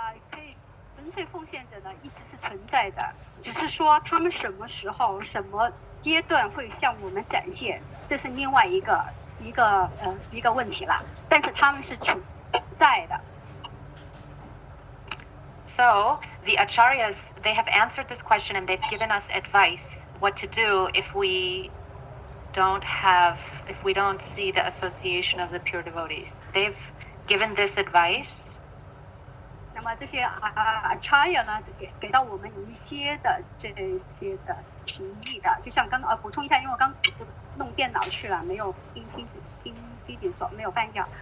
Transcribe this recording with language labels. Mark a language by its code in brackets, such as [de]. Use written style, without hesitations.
[zh] 可以纯粹奉献者呢，一直是存在的，只是说他们什么时候、什么阶段会向我们展现，这是另外一个问题了。但是他们是存在的。 [en] So the acharyas, they have answered this question and they've given us advice what to do if we don't see the association of the pure devotees. They've given this advice. [zh] 那么这些Acharya 呢，给到我们一些的这些的提议的，就像刚刚补充一下，因为我刚弄电脑去了，没有听清楚，听弟弟说没有翻译。